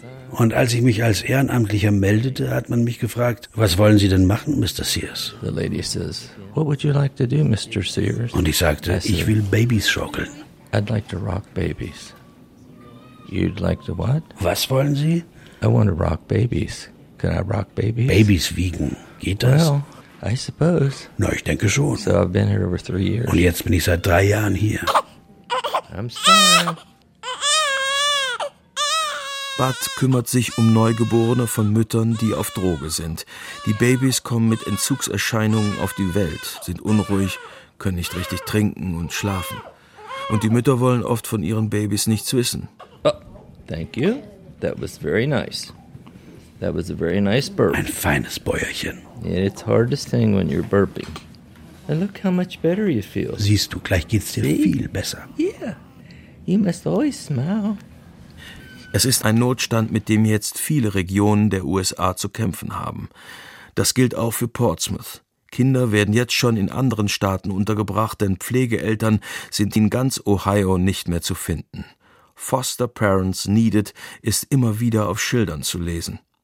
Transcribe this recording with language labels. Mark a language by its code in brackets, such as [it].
[de] Und als ich mich als Ehrenamtlicher meldete, hat man mich gefragt, was wollen Sie denn machen, Mr. Sears? [en] The lady says, what would you like to do, Mr. Sears? [de] Und ich sagte, ich will Babys schaukeln. [en] I'd like to rock babies. You'd like to what? [de] Was wollen Sie? [en] I want to rock babies. Can I rock babies? [de] Babys wiegen. Geht das? [en] Well, I suppose. [de] Na, ich denke schon. [en] So I've been here over 3 years. [de] Und jetzt bin ich seit 3 Jahren hier. [en] I'm sorry. [de] Bud kümmert sich um Neugeborene von Müttern, die auf Droge sind. Die Babys kommen mit Entzugserscheinungen auf die Welt, sind unruhig, können nicht richtig trinken und schlafen. Und die Mütter wollen oft von ihren Babys nichts wissen. [en] Oh, thank you. That was very nice. That was a very nice burp. [de] Ein feines Bäuerchen. [en] Yeah, it's hard to sing when you're burping. And look how much better you feel. [de] Siehst du, gleich geht's dir viel besser. [en] Yeah, you must always smile. [de] Es ist ein Notstand, mit dem jetzt viele Regionen der USA zu kämpfen haben. Das gilt auch für Portsmouth. Kinder werden jetzt schon in anderen Staaten untergebracht, denn Pflegeeltern sind in ganz Ohio nicht mehr zu finden. [en] Foster Parents Needed [de] ist immer wieder auf Schildern zu lesen.